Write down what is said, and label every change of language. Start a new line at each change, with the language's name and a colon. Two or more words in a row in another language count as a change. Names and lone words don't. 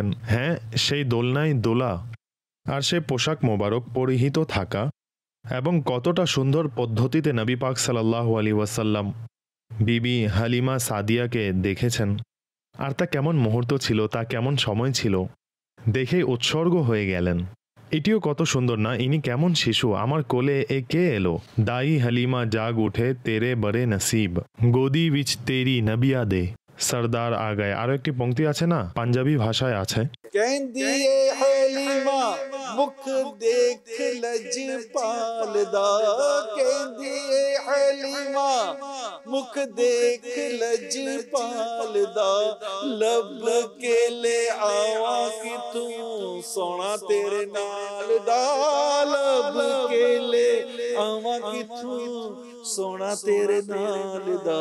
Bangla: হ্যাঁ, সেই দোলনায় দোলা আর সে পোশাক মোবারক পরিহিত থাকা এবং কতটা সুন্দর পদ্ধতিতে নবী পাক
Arabic: صلى الله عليه وسلم
Bangla: বিবি হালিমা সাদিয়াকে দেখেছেন, আর তা কেমন মুহূর্ত ছিল, তা কেমন সময় ছিল, দেখেই উৎসর্গ হয়ে গেলেন। এটিও কত সুন্দর না? ইনি কেমন শিশু, আমার কোলে এ কে এলো?
Punjabi: ਦਾਈ ਹਲੀਮਾ ਜਾਗ ਉੱਠੇ ਤੇਰੇ ਵੱਡੇ ਨਸੀਬ, ਗੋਦੀ ਵਿੱਚ ਤੇਰੀ ਨਬੀਆਂ ਦੇ, ਸਰਦਾਰ ਆ ਗਏ।
Bangla: আরো একটি পংক্তি আছে না, পাঞ্জাবি ভাষায় আছে,
Punjabi: ਕਹਿੰਦੀ ਹਲੀਮਾ ਮੁਖ ਦੇਖ ਲਜਪਾਲ ਦਾ, ਕਹਿੰਦੀ ਹਲੀਮਾ ਮੁਖ ਦੇਖ ਲਜਪਾਲ ਦਾ, ਲੱਭ ਕੇ ਲੈ ਆਵਾਂ ਕਿ ਤੂੰ ਸੋਹਣਾ ਤੇਰੇ ਨਾਲ ਦਾ, ਲੱਭ ਕੇ ਲੈ ਆਵਾਂ ਕਿ ਤੂੰ ਸੋਹਣਾ ਤੇਰੇ ਨਾਲ ਦਾ।